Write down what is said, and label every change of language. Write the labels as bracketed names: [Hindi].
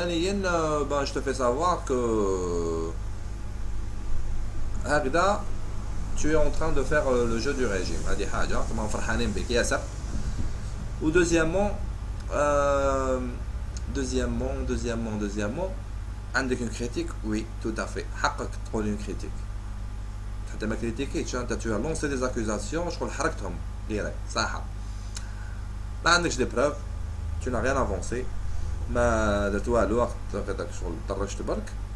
[Arabic] ثانيا [French] ben je te fais savoir que [Arabic] هكذا [French] tu es en train de faire le jeu du régime. [Arabic] هذه حاجه كما فرحانين بك ياسر. [French] ou deuxièmement [Arabic] عندك [French] une critique. Oui, tout à fait, [Arabic] حقك تقول [French] une critique. [Arabic] حتى ما كريتيكيتش انت [French] tu as lancé des accusations [Arabic] شغل حركتهم غيرك صح. ما عندكش دي بروف, [French] tu n'as rien avancé, [Arabic] ما درت والو هكذاك شغل طرشت برك.